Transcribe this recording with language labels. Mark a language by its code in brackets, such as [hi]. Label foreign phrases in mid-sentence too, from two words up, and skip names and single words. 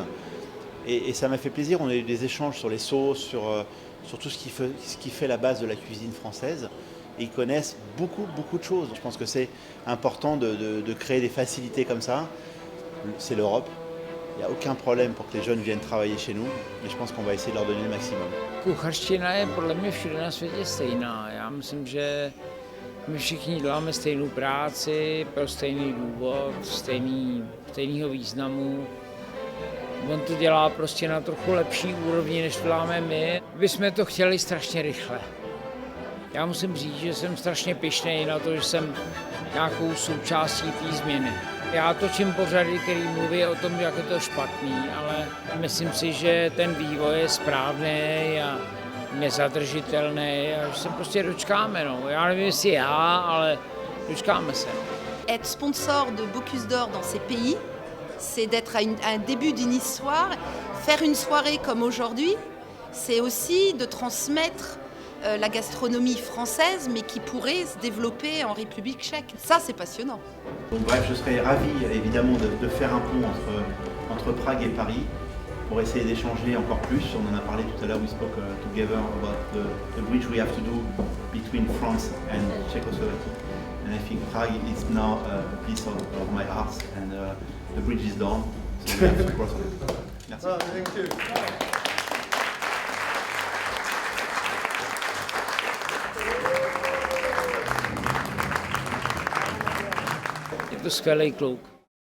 [fr] Et ça m'a fait plaisir, on a eu des échanges sur les sauces, sur tout ce qui fait la base de la cuisine française. Et ils connaissent beaucoup de choses. Je pense que c'est important de créer des facilités comme ça. C'est l'Europe. Il n'y a aucun problème pour que les jeunes viennent travailler chez nous. Et je pense qu'on va essayer de leur donner le maximum. [cs] Kuchařština je podle mě všude na světě stejná. Já myslím, že my všichni děláme stejnou práci, pro stejný důvod, stejného významu. On to dělá prostě na trochu lepší úrovni, než děláme my. My jsme to chtěli strašně rychle. Já musím říct, že jsem strašně pyšnej na to, že jsem nějakou součástí té změny. Já točím pořady, který mluví o tom, jak je to špatný, ale myslím si, že ten vývoj je správný a nezadržitelný a že se prostě dočkáme. No. Já nevím, jestli já, ale dočkáme se. [fr] Être sponsor de Bocuse d'Or dans ces pays, c'est d'être à un début d'une histoire. Faire une soirée comme aujourd'hui, c'est aussi de transmettre la gastronomie française, mais qui pourrait se développer en République tchèque. Ça, c'est passionnant. Donc, bref, je serais ravi évidemment de faire un pont entre Prague et Paris pour essayer d'échanger encore plus. On en a parlé tout à l'heure, [en] we spoke together about the bridge we have to do between France and Czechoslovakia. And I think Prague is now a piece of my heart, and the bridge is done, so we have to cross it. [fr] Merci. [en] Oh, thank you. [cs] Je to skvělý kluk.